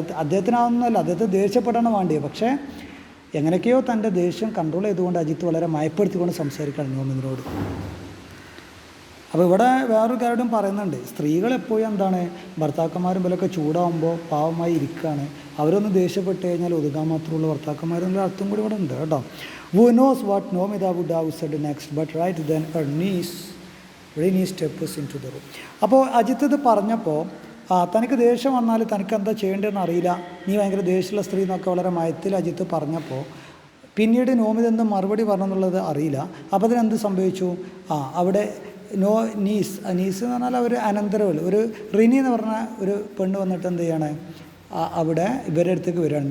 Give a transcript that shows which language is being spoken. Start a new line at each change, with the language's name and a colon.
Malayalam: അദ്ദേഹത്തിനാവുന്നല്ല, അദ്ദേഹത്തെ ദേഷ്യപ്പെടാൻ വേണ്ടിയത്. പക്ഷേ എങ്ങനെയൊക്കെയോ തൻ്റെ ദേഷ്യം കൺട്രോൾ ചെയ്തുകൊണ്ട് അജിത്ത് വളരെ മയപ്പെടുത്തിക്കൊണ്ട് സംസാരിക്കുകയാണ് നോമിനോട്. അപ്പോൾ ഇവിടെ വേറൊരു കാര്യം പറയുന്നുണ്ട്, സ്ത്രീകളെപ്പോഴും എന്താണ് ഭർത്താക്കന്മാരും പോലൊക്കെ ചൂടാകുമ്പോൾ പാവമായി ഇരിക്കുകയാണ്, അവരൊന്ന് ദേഷ്യപ്പെട്ട് കഴിഞ്ഞാൽ ഒതുക്കാൻ മാത്രമുള്ള ഭർത്താക്കന്മാരെന്നുള്ള അർത്ഥം കൂടി ഇവിടെ ഉണ്ട് കേട്ടോ.
English: Who knows what Nomida would have said next, but right then her niece steps into the room.
Malayalam: അപ്പോൾ അജിത്ത് ഇത് പറഞ്ഞപ്പോൾ തനിക്ക് ദേഷ്യം വന്നാൽ തനിക്ക് എന്താ ചെയ്യേണ്ടതെന്ന് അറിയില്ല, നീ ഭയങ്കര ദേഷ്യമുള്ള സ്ത്രീ എന്നൊക്കെ വളരെ മയത്തിൽ അജിത്ത് പറഞ്ഞപ്പോൾ പിന്നീട് നോമിത എന്ത് മറുപടി പറഞ്ഞെന്നുള്ളത് അറിയില്ല. അപ്പോൾ അതിനെന്ത് സംഭവിച്ചു, അവിടെ നീസ് എന്ന് പറഞ്ഞാൽ ഒരു അനന്തരവൾ, ഒരു റിനി എന്ന് പറഞ്ഞ ഒരു പെണ്ണ് വന്നിട്ട് എന്ത് ചെയ്യാണ്, അവിടെ ഇവരുടെ അടുത്തേക്ക് വരികയാണ്.